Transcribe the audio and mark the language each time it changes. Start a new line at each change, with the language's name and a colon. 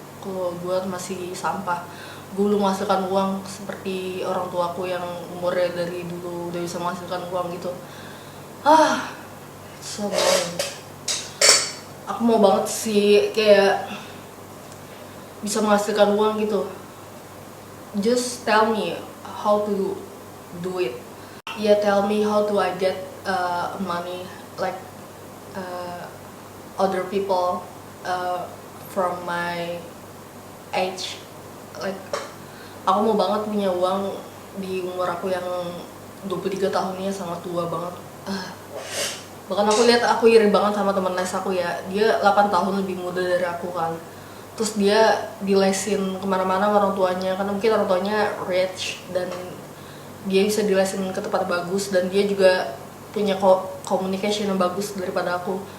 Indonesian: Kalau gue masih sampah, gue belum menghasilkan uang seperti orang tuaku yang umurnya dari dulu udah bisa menghasilkan uang gitu.
English: So boring.
Indonesian: Aku mau banget sih kayak bisa menghasilkan uang gitu.
English: Just tell me how to do it. Yeah, tell me how do I get money like other people from my age.
Indonesian: Like aku mau banget punya uang di umur aku yang 23 tahun ini, sangat tua banget. Bahkan aku lihat, aku iri banget sama teman les aku ya, dia 8 tahun lebih muda dari aku kan. Terus dia dilesin kemana-mana sama orang tuanya, karena mungkin orang tuanya rich dan dia bisa dilesin ke tempat bagus, dan dia juga punya communication yang bagus daripada aku.